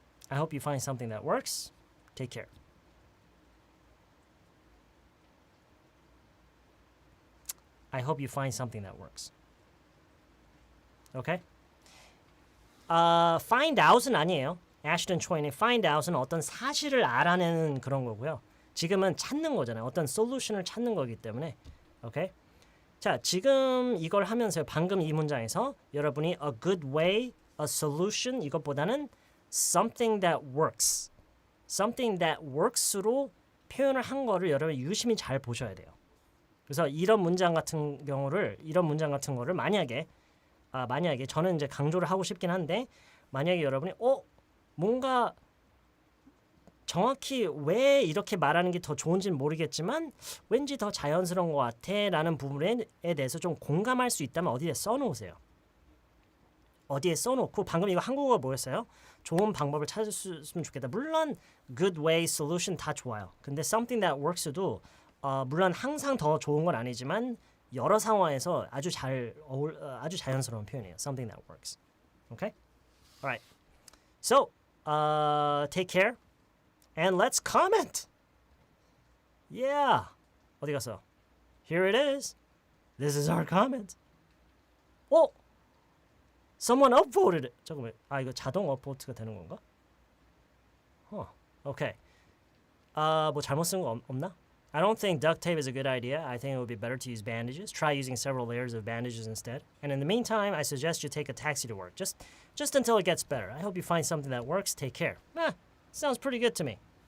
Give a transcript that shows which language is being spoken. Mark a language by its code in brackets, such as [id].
[en] I hope you find something that works. Take care. I hope you find something that works. Okay? Find out [ko] 은 아니에요. Ashton Choi는 [en] find out [ko] 은 어떤 사실을 알아내는 그런 거고요. 지금은 찾는 거잖아요. 어떤 솔루션을 찾는 거기 때문에. 오케이? 자, 지금 이걸 하면서 방금 이 문장에서 여러분이 [en] a good way, a solution [ko] 이것보다는 [en] something that works. something that works [ko] 로 표현을 한 거를 여러분 유심히 잘 보셔야 돼요. 그래서 이런 문장 같은 거를 만약에 저는 이제 강조를 하고 싶긴 한데 만약에 여러분이 뭔가 정확히 왜 이렇게 말하는 게 더 좋은지는 모르겠지만 왠지 더 자연스러운 것 같아 라는 부분에 대해서 좀 공감할 수 있다면 어디에 써놓으세요. 어디에 써놓고 방금 이거 한국어가 뭐였어요? 좋은 방법을 찾았으면 좋겠다. 물론 [en] good way, [ko] solution 다 좋아요. 근데 [en] something that works [ko] 도 물론 항상 더 좋은 건 아니지만 여러 상황에서 아주 자연스러운 표현이에요. [en] Something that works. Okay? Alright. So, take care. And let's comment. Yeah. [ko] 어디 갔어? [en] Here it is. This is our comment. Someone upvoted it. [ko] 잠깐만. 이거 자동 업보트가 되는 건가? Okay. 뭐 잘못 쓴 거 없나? [en] I don't think duct tape is a good idea. I think it would be better to use bandages. Try using several layers of bandages instead. And in the meantime, I suggest you take a taxi to work. Just until it gets better. I hope you find something that works. Take care. Sounds pretty good to me.